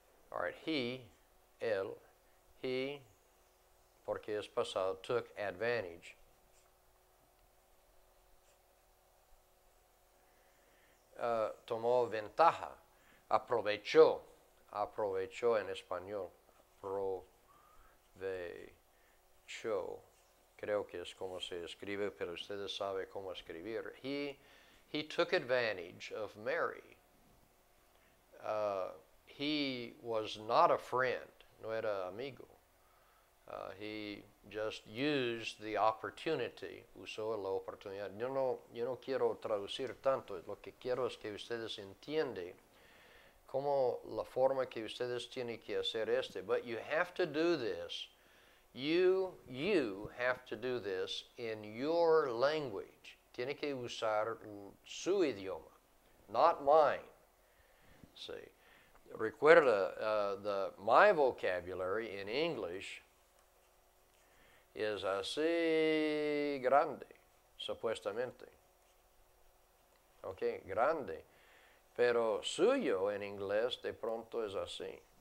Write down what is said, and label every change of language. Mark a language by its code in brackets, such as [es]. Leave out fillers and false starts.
[en] right, he, [es] porque es pasado, [en] took advantage. [es] Tomó ventaja, aprovechó en español, aprovechó, creo que es como se escribe, pero ustedes saben cómo escribir. [en] He took advantage of Mary. He was not a friend, [es] no era amigo. [en] He just used the opportunity, [es] usó la oportunidad. Yo no quiero traducir tanto, lo que quiero es que ustedes entiendan cómo la forma que ustedes tienen que hacer [en] but you have to do this. You have to do this in your language. [es] Tiene que usar su idioma, [en] not mine. [es] See, recuerda, [en] my vocabulary in English [es] es así grande, supuestamente. Ok, grande. Pero suyo en inglés de pronto es así.